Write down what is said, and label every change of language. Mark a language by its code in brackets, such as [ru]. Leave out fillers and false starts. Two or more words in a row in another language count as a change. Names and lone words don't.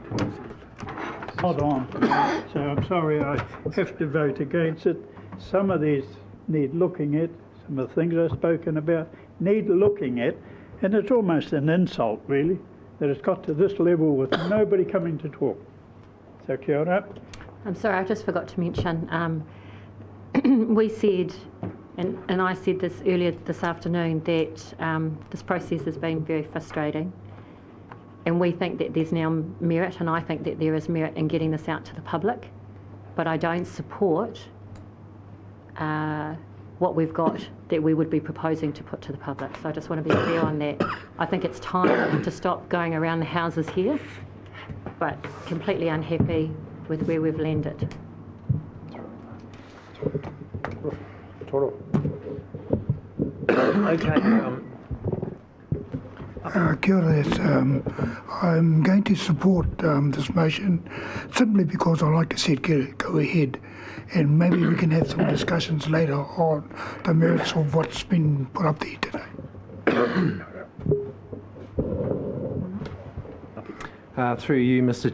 [en] Not on. So I'm sorry, I have to vote against it. Some of these need looking at. Some of the things I've spoken about need looking at. And it's almost an insult, really, that it's got to this level with nobody coming to talk. So, [mi] kia ora. [en] I'm sorry, I just forgot to mention, we said, and I said this earlier this afternoon, that this process has been very frustrating, and we think that there's now merit, and I think that there is merit in getting this out to the public, but I don't support what we've got that we would be proposing to put to the public. So I just want to be clear on that. I think it's time to stop going around the houses here, but completely unhappy with where we've landed. Okay. [mi] Kia ora, [en] yes, I'm going to support this motion simply because I like to see it go ahead, and maybe we can have some discussions later on the merits of what's been put up there today. Through you, Mr.